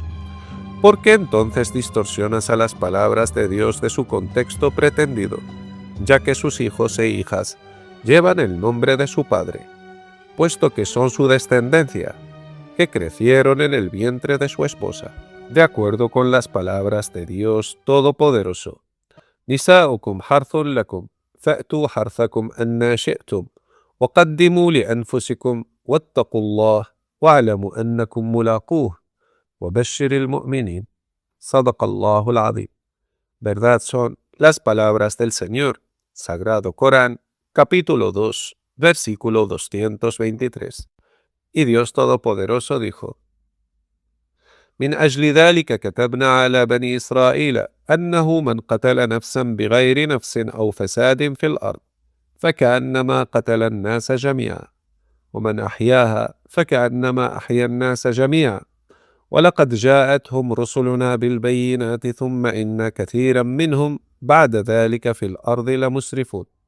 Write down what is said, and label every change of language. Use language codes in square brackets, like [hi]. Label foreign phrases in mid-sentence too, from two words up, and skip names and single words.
[es] ¿Por qué entonces distorsionas a las palabras de Dios de su contexto pretendido, ya que sus hijos e hijas llevan el nombre de su padre, puesto que son su descendencia, que crecieron en el vientre de su esposa, de acuerdo con las palabras de Dios Todopoderoso? [ar] نساؤكم حرث لكم فأتوا حرثكم أنى شئتم, وقدموا لأنفسكم واتقوا الله واعلموا أنكم ملاقوه وبشر المؤمنين. صدق الله العظيم. [es] Verdad son las palabras del Señor. Sagrado Corán, capítulo 2, versículo 223. Y Dios Todopoderoso dijo: [ar] من أجل ذلك كتبنا على بني إسرائيل أنه من قتل نفسا بغير نفس أو فساد في الأرض فكأنما قتل الناس جميعا ومن أحياها فكأنما أحيا الناس جميعا ولقد جاءتهم رسلنا بالبينات ثم إن كثيرا منهم بعد ذلك في الأرض لمسرفون